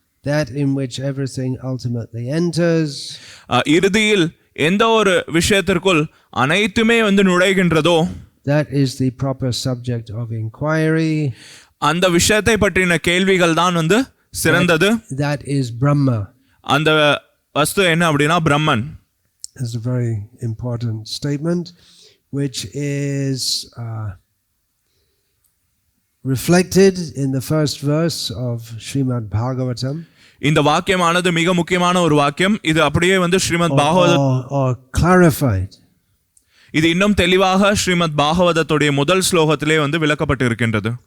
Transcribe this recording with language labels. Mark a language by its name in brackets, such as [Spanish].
[English] that in which everything ultimately enters. [Tamil] இறுதியில் எந்த ஒரு விஷயத்திற்குள் அனைத்துமே வந்து நுழைகின்றதோ, [English] that is the proper subject of inquiry. [Tamil] அந்த விஷயத்தை பற்றின கேள்விகள் தான் வந்து சிறந்தது. [English] That is Brahma. [Tamil] அந்த வஸ்து என்ன அப்படின்னா பிரம்மன். [English] It's a very important statement which is reflected in the first verse of Srimad Bhagavatam. [Tamil] இந்த வாக்கியமானது மிக முக்கியமான ஒரு வாக்கியம். இது அப்படியே வந்து ஸ்ரீமத் பாகவதம் [English] or clarified. [Tamil] இது இன்னும் தெளிவாக ஸ்ரீமத் பாகவதத்துடைய முதல் ஸ்லோகத்திலே வந்து விளக்கப்பட்டு இருக்கின்றது.